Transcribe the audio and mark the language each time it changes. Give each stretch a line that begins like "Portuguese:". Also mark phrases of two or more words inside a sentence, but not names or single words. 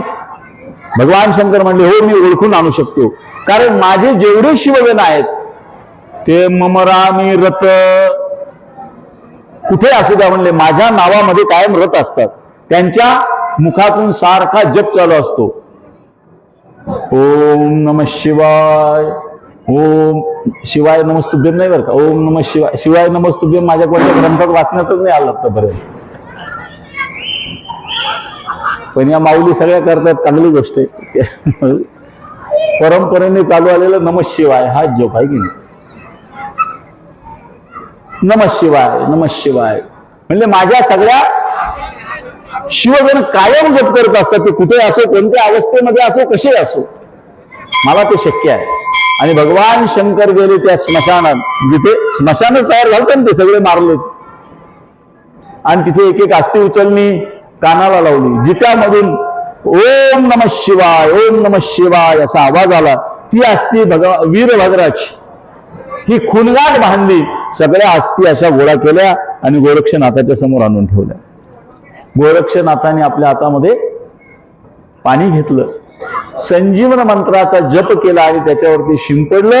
Marathi: भगवान शंकर म्हणले, हो मी ओळखून आणू शकतो, कारण माझे जेवढे शिवगण आहेत ते ममरामी रत, कुठे असू द्या म्हणले, माझ्या नावामध्ये कायम रत असतात. त्यांच्या मुखातून सारखा जप चालू असतो.
Sanskrit: ओम नमः शिवाय, ओम शिवाय नमस्तुभ्यम
Marathi: नाही बरं का,
Sanskrit: ओम नमः शिवाय, शिवाय नमस्तुभ्यम
Marathi: माझ्या कोणत्या ग्रंथात वाचण्यातच नाही आलं आतापर्यंत. पण या माऊली सगळ्या करतात, चांगली गोष्ट आहे. परंपरेने चालू आलेलं
Sanskrit: नमः शिवाय
Marathi: हा जप आहे की नाही.
Sanskrit: नमः शिवाय नमः शिवाय म्हणजे माझ्या सगळ्या शिवजन कायम जप करत असतात.
Marathi: ते कुठे असो, कोणत्या अवस्थेमध्ये असो, कसे असो, मला ते शक्य आहे. आणि भगवान शंकर गेले त्या स्मशानात, जिथे स्मशानच तयार झालं ते सगळे मारले, आणि तिथे एक एक अस्थि उचलणी कानाला लावली,
Sanskrit: जिच्यामधून ओम नमः शिवाय ओम नमः शिवाय असा आवाज आला.
Marathi: ती अस्थि वीरभद्राची ही खुणगाट बांधली, सगळ्या अस्थि अशा गोळा केल्या आणि गोरक्षनाथाच्या समोर आणून ठेवल्या. गोरक्षनाथाने आपल्या हातामध्ये पाणी घेतलं, संजीवन मंत्राचा जप केला आणि त्याच्यावरती शिंपडलं.